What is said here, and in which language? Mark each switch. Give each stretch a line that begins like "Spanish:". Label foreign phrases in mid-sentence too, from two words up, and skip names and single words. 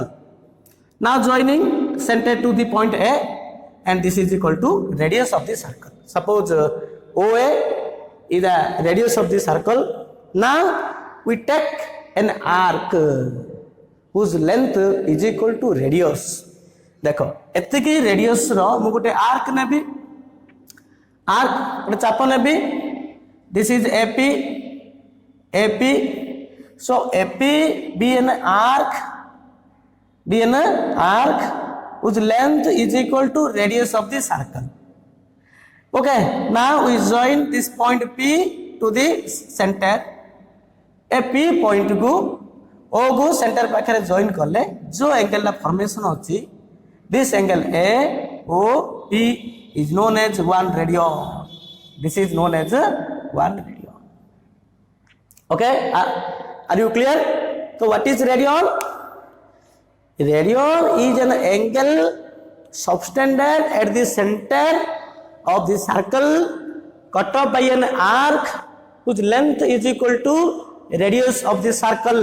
English: Now joining center to the point A, and this is equal to radius of the circle. Suppose OA is the radius of the circle. Now we take an arc whose length is equal to radius.
Odia: ଦେଖ ଏତିକି ରେଡିଅସ ର ମୁଁ ଗୋଟେ ଆର୍କ ନେବି ଗୋଟେ ଚାପ ନେବି
English: this is AP so AP be an arc whose length is equal to radius of the circle. Okay, now we join this point P to the center.
Odia: ଏ P ପଏଣ୍ଟ କୁ O କୁ ସେଣ୍ଟର ପାଖରେ ଜଏନ କଲେ ଯେଉଁ ଆଙ୍ଗଲ ଟା ଫର୍ମେସନ ହେଉଛି
English: this angle AOP is known as 1 radian. This is known as 1 radian. Okay, are you clear? So what is radian? Radian is an angle subtended at the center of the circle cut off by an arc whose length is equal to radius of the circle.